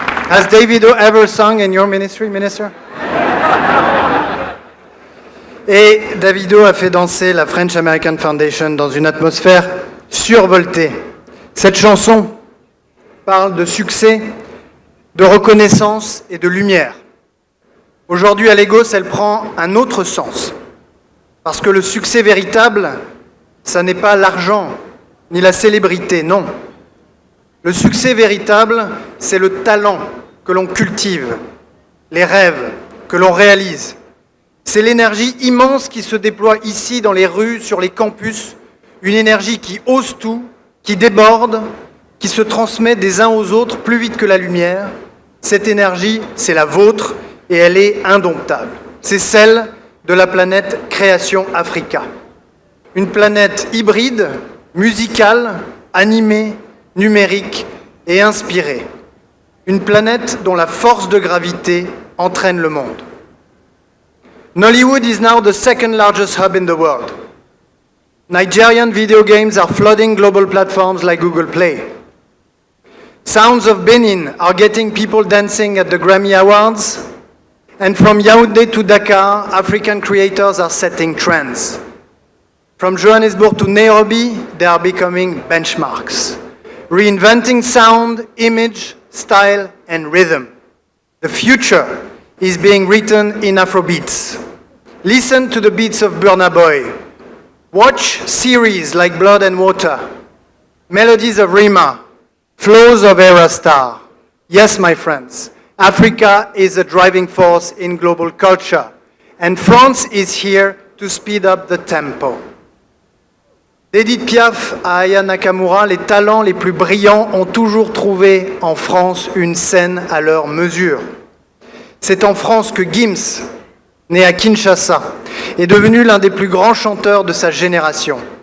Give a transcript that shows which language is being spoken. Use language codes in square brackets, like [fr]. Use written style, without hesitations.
[en] Has Davido ever sung in your ministry, Minister? [fr] Et Davido a fait danser la French American Foundation dans une atmosphère survoltée. Cette chanson parle de succès, de reconnaissance et de lumière. Aujourd'hui, à Lagos, elle prend un autre sens. Parce que le succès véritable, ça n'est pas l'argent ni la célébrité, non. Le succès véritable, c'est le talent que l'on cultive, les rêves que l'on réalise. C'est l'énergie immense qui se déploie ici dans les rues, sur les campus, une énergie qui ose tout, qui déborde, qui se transmet des uns aux autres plus vite que la lumière. Cette énergie, c'est la vôtre et elle est indomptable. C'est celle de la planète Création Africa. Une planète hybride, musicale, animée, numérique et inspirée. Une planète dont la force de gravité entraîne le monde. [en] Nollywood is now the second largest hub in the world. Nigerian video games are flooding global platforms like Google Play. Sounds of Benin are getting people dancing at the Grammy Awards. And from Yaoundé to Dakar, African creators are setting trends. From Johannesburg to Nairobi, they are becoming benchmarks, reinventing sound, image, style, and rhythm. The future is being written in Afrobeats. Listen to the beats of Burna Boy. Watch series like Blood and Water, melodies of Rima, flows of Era Star. Yes, my friends, Africa is a driving force in global culture, and France is here to speed up the tempo. [fr] D'Edith Piaf à Aya Nakamura, les talents les plus brillants ont toujours trouvé en France une scène à leur mesure. C'est en France que Gims, né à Kinshasa, est devenu l'un des plus grands chanteurs de sa génération.